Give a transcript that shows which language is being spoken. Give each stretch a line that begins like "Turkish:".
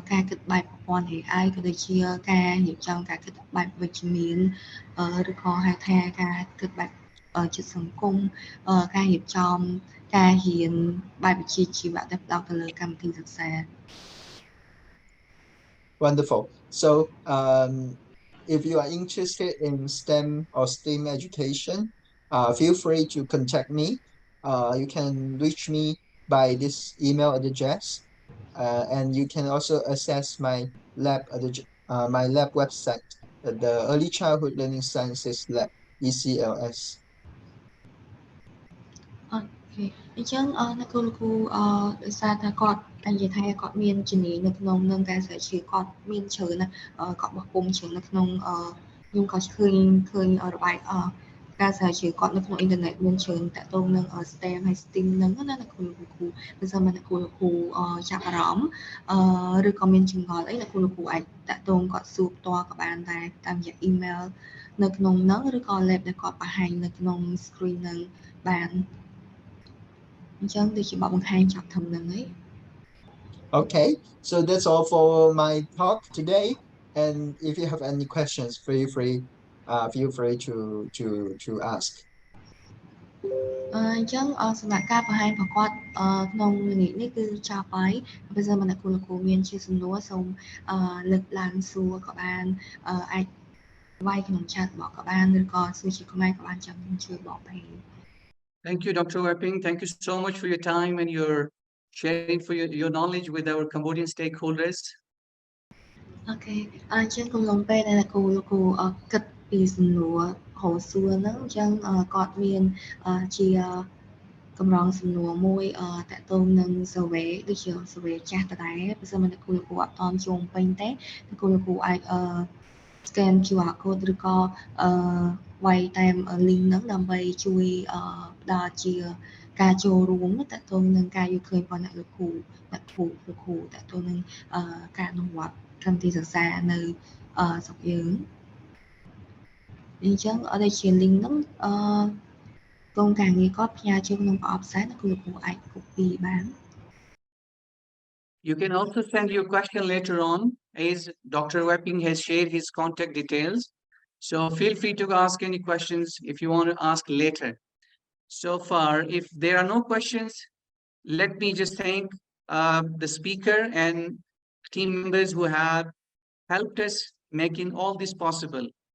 Khmer: គិតបែបប្រព័ន្ធ AI ក៏ដូចជាការរៀបចំការគិតបែបវិជ្ជមានឬក៏ហៅថាការគិតបែបចិត្តសង្គមការរៀបចំការរៀនបែបវិជ្ជាជីវៈដែលផ្ដោតទៅលើកម្មវិធីសិក្សា
English: Wonderful. So if you are interested in STEM or STEAM education, feel free to contact me. You can reach me by this email address, and you can also access my lab website, the Early Childhood Learning Sciences Lab, ECLS.
Khmer: អញ្ចឹងអ្នកគ្រូលោកគ្រូដោយសារតែគាត់និយាយថាគាត់មានជំនាញនៅក្នុងនឹងការស្រាវជ្រាវគាត់មានច្រើនណាគាត់បោះពុម្ពច្រើននៅក្នុងខ្ញុំក៏ឃើញរបាយ ការស្រាវជ្រាវគាត់នៅក្នុងអ៊ីនធឺណិតមានច្រើនតាក់ទងនឹង STEM ហើយ STEAM ហ្នឹងណាអ្នកគ្រូលោកគ្រូបើសិនមកអ្នកគ្រូលោកគ្រូចាប់អារម្មណ៍ឬក៏មានចម្ងល់អីអ្នកគ្រូលោកគ្រូអាចតាក់ទងគាត់សួរផ្ទាល់ក៏បានដែរតាមរយៈ email នៅក្នុងហ្នឹងឬក៏ lab ដែលគាត់បង្ហាញនៅក្នុង screen ហ្នឹងបានអញ្ចឹងដូចជាបបបង្ហាញចប់ធំហ្នឹងហើយ
English: Okay, so that's all for my talk today. And if you have any questions, feel free to ask.
Khmer: អញ្ចឹងសម្រាប់ការបង្ហាញរបស់គាត់ក្នុងល្ងាចនេះគឺចប់ហើយបើសិនមកអ្នកគ្រូលោកគ្រូមានជាសំណួរសូមលើកឡើងសួរក៏បានអាចវាយក្នុង chat របស់ក៏បានឬក៏សួរជាខ្មែរក៏បានចាំខ្ញុំជួយបកប្រែ
English: Thank you, Dr. Weipeng. Thank you so much for your time and your sharing for your knowledge with our Cambodian stakeholders.
Khmer: អូខេអញ្ចឹងកំឡុងពេលដែលអ្នកគ្រូលោកគ្រូគិតពីសំណួរហៅសួរហ្នឹងអញ្ចឹងគាត់មានជាកម្រងសំណួរមួយតាក់ទងនឹង survey ដូចជា survey ចាស់ដដែលបើសិនមកអ្នកគ្រូលោកគ្រូអត់តន់ជុំពេញទេអ្នកគ្រូលោកគ្រូអាចscan QR code ឬក៏វាយតាម link ហ្នឹងដើម្បីជួយផ្ដល់ជាការចូលរួមតាក់ទងនឹងការយល់ឃើញរបស់អ្នកលោកគ្រូ តាក់ទងនឹងការអនុវត្តកម្មវិធីសិក្សានៅស្រុកយើងអញ្ចឹងដូចជា link ហ្នឹងកងការងារគាត់ផ្ញើជូនក្នុងប្រអប់ផ្សាយអ្នកគ្រូលោកគ្រូអាច copy បាន
English: You can also send your question later on, as Dr. Weipeng has shared his contact details. So feel free to ask any questions if you want to ask later. So far, if there are no questions, let me just thank the speaker and team members who have helped us making all this possible.